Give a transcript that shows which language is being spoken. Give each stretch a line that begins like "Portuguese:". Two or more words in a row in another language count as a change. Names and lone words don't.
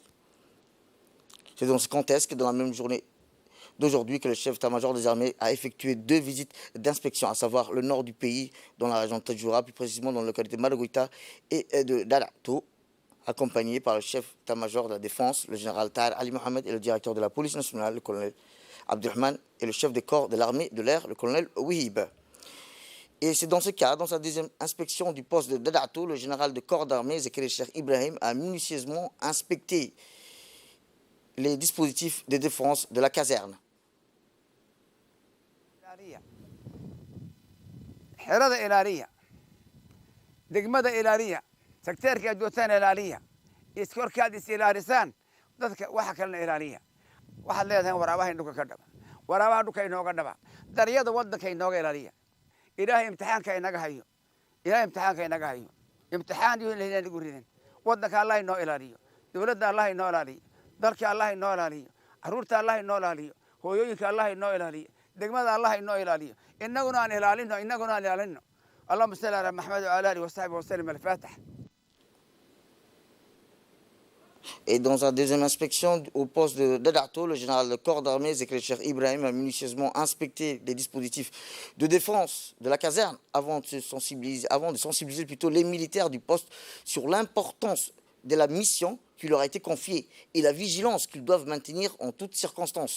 French: C'est dans ce contexte que dans la même journée d'aujourd'hui que le chef d'état-major des armées a effectué 2 visites d'inspection, à savoir le nord du pays, dans la région de Tadjoura, plus précisément dans la localité de Maragoïta et de Dadato, accompagné par le chef d'état-major de la défense, le général Tahir Ali Mohamed, et le directeur de la police nationale, le colonel Abdurrahman, et le chef des corps de l'armée de l'air, le colonel Wahib. Et c'est dans ce cas, dans sa deuxième inspection du poste de Dadato, le général de corps d'armée, Zekele Cheikh Ibrahim, a minutieusement inspecté les dispositifs de défense de la caserne.
Somali: xerada ilaaliya degmada ilaaliya sekteerka joogtaan ilaaliya iskorkaad is ilaalisaan dadka waxa kalena ilaaliya waxaad leedahay waraabaha dhulka ka dhaba waraabaha dhulka inooga dhaba daryada wadanka inooga ilaaliya ilaahay imtixaanka inaga hayo ilaahay imtixaanka inaga hayo imtixaan iyo ilaahay nagu ridin wadanka Allah inoo ilaaliyo dawladda Allah inoo ilaaliyo dalka Allah inoo ilaaliyo caruurta Allah inoo ilaaliyo hooyooyinka Allah inoo ilaaliyo degmada Allah inoo ilaaliyo innaguna aan ilaalino
Arabic: اللهم صل على محمد وعلى اله وصحبه وسلم. الفاتح.
French: Et dans sa deuxième inspection au poste de Dadato, le général de corps d'armée, Zekele Cheikh Ibrahim, a minutieusement inspecté les dispositifs de défense de la caserne avant de sensibiliser plutôt les militaires du poste sur l'importance de la mission qui leur a été confiée et la vigilance qu'ils doivent maintenir en toutes circonstances.